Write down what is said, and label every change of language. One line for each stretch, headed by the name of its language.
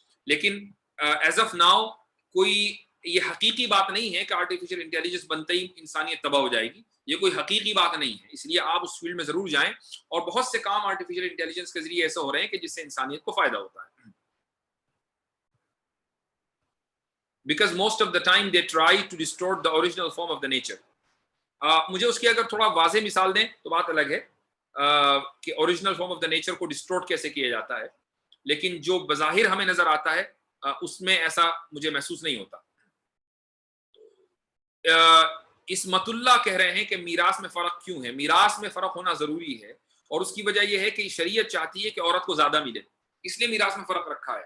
Urdu: لیکن
English: as of now
Urdu: کوئی یہ حقیقی بات نہیں ہے کہ آرٹیفیشل انٹیلیجنس بنتے ہی انسانیت تباہ ہو جائے گی. یہ کوئی حقیقی بات نہیں ہے. اس لیے آپ اس فیلڈ میں ضرور جائیں، اور بہت سے کام آرٹیفیشل انٹیلیجنس کے ذریعے ایسا ہو رہے ہیں کہ جس سے انسانیت کو فائدہ ہوتا ہے.
English: Because most of the time they try to distort the original form of the nature.
Urdu: مجھے اس کی اگر تھوڑا واضح مثال دیں تو بات الگ ہے کہ
English: original form of the nature
Urdu: کو ڈسٹورٹ کیسے کیا جاتا ہے، لیکن جو بظاہر ہمیں نظر آتا ہے اس میں ایسا مجھے محسوس نہیں ہوتا. اسمت اللہ کہہ رہے ہیں کہ میراث میں فرق کیوں ہے؟ میراث میں فرق ہونا ضروری ہے اور اس کی وجہ یہ ہے کہ شریعت چاہتی ہے کہ عورت کو زیادہ ملے، اس لیے میراث میں فرق رکھا ہے.